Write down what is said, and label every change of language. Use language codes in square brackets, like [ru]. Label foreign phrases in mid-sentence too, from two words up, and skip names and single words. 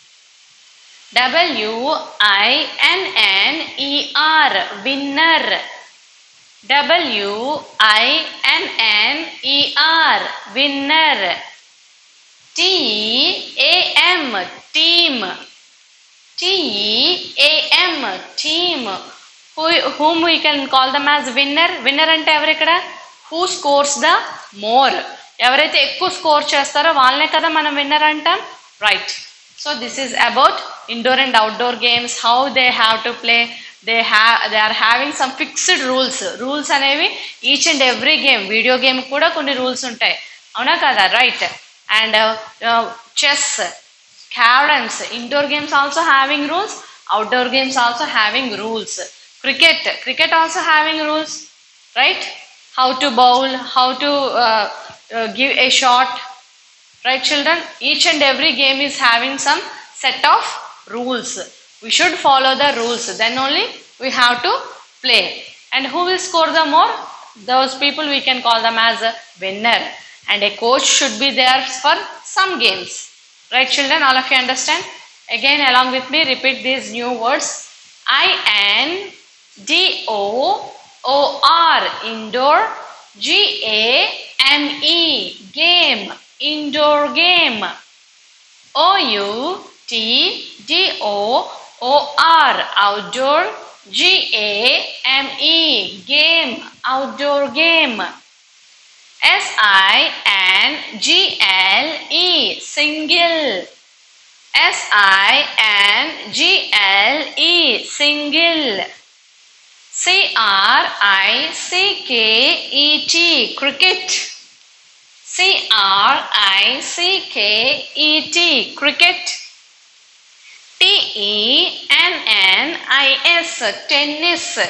[en] W-I-N-N-E-R, winner. W-I-N-N-E-R, winner. T-E-A-M, team. T-E-A-M, team. Whom we can call them as winner. [te] విన్నర్ అంటే ఎవరు ఇక్కడ? [en] Who scores the more. [te] ఎవరైతే ఎక్కువ స్కోర్ చేస్తారో వాళ్ళనే కదా మనం విన్నర్ అంటాం, రైట్. [en] so this is about indoor and outdoor games, how they have to play. they are having some fixed rules అనేవి each and every game. video game [te] కూడా కొన్ని రూల్స్ ఉంటాయి, అవునా కదా, రైట్. [en] and chess, carroms, indoor games also having rules, outdoor games also having rules. Cricket also having rules, right? How to bowl, how to give a shot, right children? Each and every game is having some set of rules. We should follow the rules, then only we have to play. And who will score the more? Those people we can call them as a winner. And a coach should be there for some games, right children? All of you understand? Again along with me repeat these new words. I-N-D-O-O-R, indoor. G-A-M-E, game, indoor game. O-U-T-D-O-O-R, outdoor. G-A-M-E, game, outdoor game. S-I-N-G-L-E, single. S-I-N-G-L-E, single. C-R-I-C-K-E-T, cricket. C-R-I-C-K-E-T, cricket. T-E-N-N-I-S, tennis.